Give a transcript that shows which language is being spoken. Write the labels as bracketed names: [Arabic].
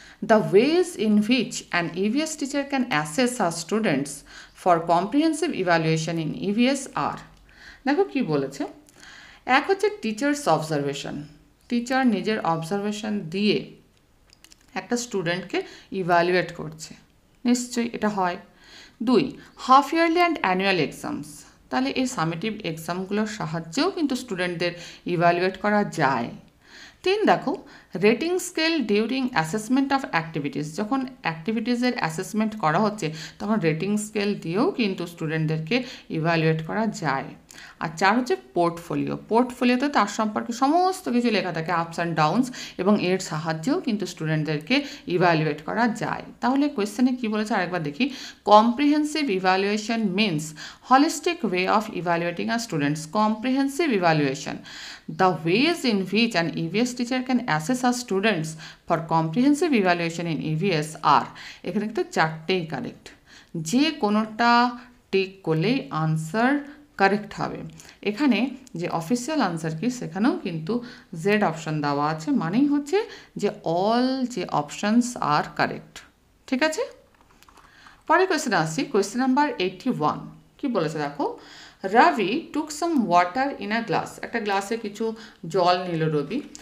[English] The ways in which an EVS teacher can assess her students for comprehensive evaluation in EVS are. [Bangla] দেখো কি বলেছে। এক হচ্ছে teachers observation, teacher নিজের observation দিয়ে একটা স্টুডেন্টকে ইভ্যালুয়েট করছে, নিশ্চয়ই এটা হয়। 2 [English] half yearly and annual exams, [Bangla] তাহলে এই সামেটিভ এক্সামগুলোর সাহায্যেও কিন্তু স্টুডেন্টদের ইভ্যালুয়েট করা যায়। 3 দেখো [English] rating scale during assessment of activities, [Bangla] যখন অ্যাক্টিভিটিসের অ্যাসেসমেন্ট করা হচ্ছে তখন রেটিং স্কেল দিয়েও কিন্তু স্টুডেন্টদেরকে ইভ্যালুয়েট করা যায়। আর 4 হচ্ছে পোর্টফোলিও, পোর্টফোলিওতে তার সম্পর্কে সমস্ত কিছু লেখা থাকে, [English] ups and downs, [Bangla] এবং এর সাহায্যেও কিন্তু স্টুডেন্টদেরকে ইভ্যালুয়েট করা যায়। তাহলে কোয়েশ্চেনে কী বলেছে আরেকবার দেখি। [English] Comprehensive evaluation means holistic way of evaluating a students. Comprehensive evaluation, the ways in which an EVS teacher can assess a students for comprehensive evaluation in EVS are, [Bangla] এখানে কিন্তু 4টেই কারেক্ট, যে কোনোটা টিক করলেই আনসার কারেক্ট হবে। এখানে যে official answer কি সেখানেও কিন্তু জেড অপশন দেওয়া আছে, মানেই হচ্ছে যে অল যে অপশনস আর কারেক্ট। ঠিক আছে, পরে কোয়েশ্চেন আসছি, কোয়েশ্চেন নাম্বার 81। কি বলেছে দেখো, [English] Ravi took some water in a glass, [Bangla] একটা গ্লাসে কিছু জল নিল রবি।